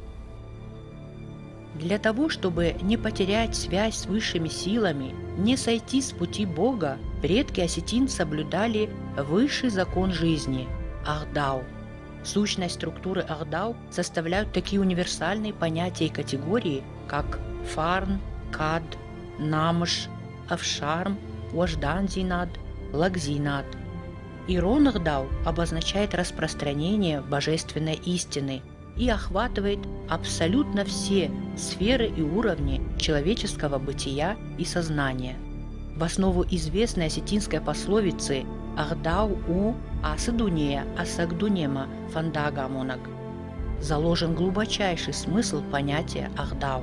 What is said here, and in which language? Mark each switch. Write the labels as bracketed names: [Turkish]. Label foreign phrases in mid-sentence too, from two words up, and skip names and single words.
[Russian] Для того, чтобы не потерять связь с высшими силами, не сойти с пути Бога, предки осетин соблюдали высший закон жизни – Ахдау. Сущность структуры Ахдау составляют такие универсальные понятия и категории, как фарн, кад, намш, авшарм, уажданзинад, лагзинад. Ирон Ахдау обозначает распространение божественной истины и охватывает абсолютно все сферы и уровни человеческого бытия и сознания. В основу известной осетинской пословицы [Ossetic] «Ахдау у асыдунея асагдунема фандагамонаг» [Russian] заложен глубочайший смысл понятия Ахдау.